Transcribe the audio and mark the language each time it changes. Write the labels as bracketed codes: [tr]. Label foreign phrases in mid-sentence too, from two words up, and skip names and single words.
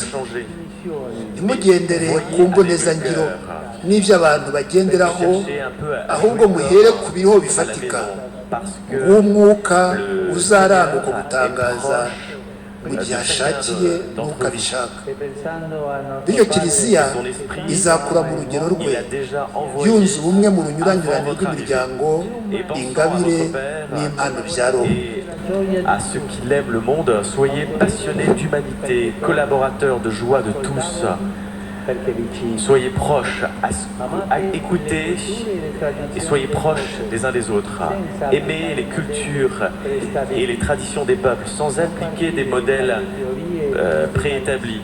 [rw] Ntimugendere ku mbonezangiro n'ibyo abantu bagenderaho, ahubwo muhere ku biriho bifatika, nk'umwuka uzaranga uko gutangaza mu gihe ashakiye n'uko abishaka. Bityo Kiliziya izakura mu rugero rwe, yunze ubumwe mu runyuranyurane rw'imiryango, ingabire n'impano bya Roho. [fr] À ceux qui l'aiment le monde, soyez passionnés d'humanité, collaborateurs de joie de tous. Soyez proches, écoutez et soyez proches des uns des autres. Aimez les cultures et les traditions des peuples sans appliquer des modèles préétablis.